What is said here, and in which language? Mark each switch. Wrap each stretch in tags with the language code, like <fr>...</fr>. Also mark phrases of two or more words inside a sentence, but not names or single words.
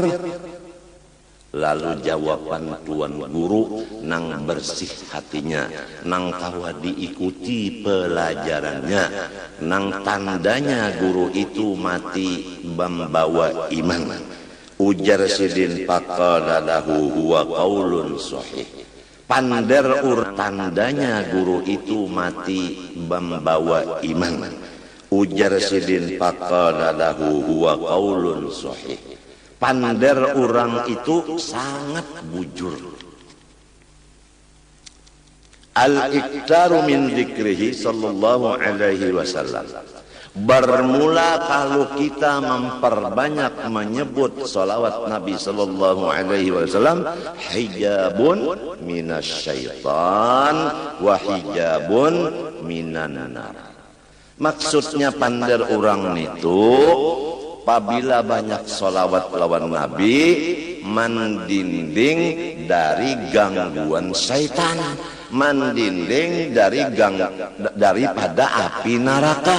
<bjn>Lalu jawaban tuan guru nang bersih hatinya, nang kawa diikuti pelajarannya, nang tandanya guru itu mati membawa iman. Ujar sidin</bjn> <ar>فقال له هو قول صحيح.</ar> <bjn>Pander tandanya guru itu mati membawa iman. Ujar sidin</bjn> <ar>فقال له هو قول صحيح.</ar> <bjn>Pander orang itu sangat bujur.</bjn> <ar>الإكثار من ذكره صلى الله عليه وسلم.</ar> <bjn>Bermula kalau kita memperbanyak menyebut salawat Nabi</bjn> <ar>صلى الله عليه وسلم حجاب من الشيطان وحجاب من النار.</ar> <bjn>Maksudnya pander orang itu apabila banyak salawat lawan Nabi mendinding dari gangguan syaitan, mendinding daripada api neraka.</bjn>